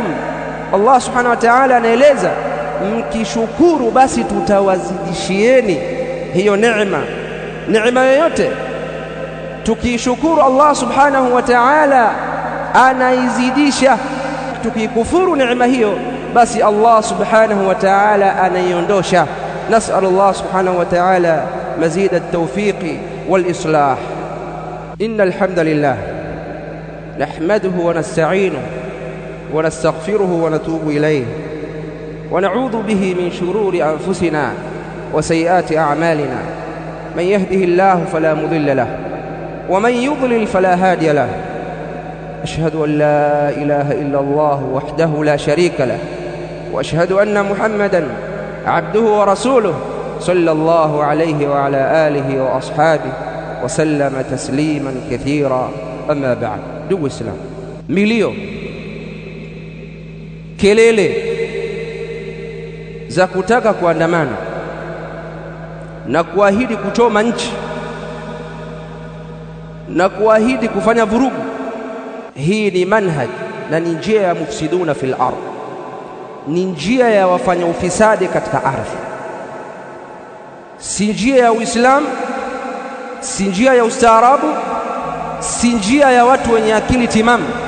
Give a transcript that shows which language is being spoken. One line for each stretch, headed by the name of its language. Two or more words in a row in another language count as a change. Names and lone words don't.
Arabic: الله سبحانه وتعالى
Swahili: anaeleza, mkishukuru basi tutawazidishieni hiyo neema. Neema yoyote tukishukuru
Arabic: الله سبحانه وتعالى
Swahili: anaizidisha, tukikufuru neema hiyo basi
Arabic: الله سبحانه وتعالى
Swahili: anaiondosha.
Arabic: نسأل الله سبحانه وتعالى مزيد التوفيق والإصلاح. إن الحمد لله نحمده ونستعينه ونستغفره ونتوب إليه ونعوذ به من شرور أنفسنا وسيئات أعمالنا. من يهده الله فلا مضل له ومن يضلل فلا هادي له. أشهد أن لا إله إلا الله وحده لا شريك له وأشهد أن محمدا عبده ورسوله صلى الله عليه وعلى آله وأصحابه وسلم تسليما كثيرا. أما بعد.
Swahili: Ndugu Islam, milio, kelele za kutaka kuandamana na kuahidi kuchoma nchi na kuahidi kufanya vurugu, hii ni manhaj na ni njia ya
Arabic: مفسدون في الأرض,
Swahili: ni njia ya wafanya ufisadi katika ardhi, si njia ya Uislamu, si njia ya ustaarabu, si njia ya watu wenye akili timamu.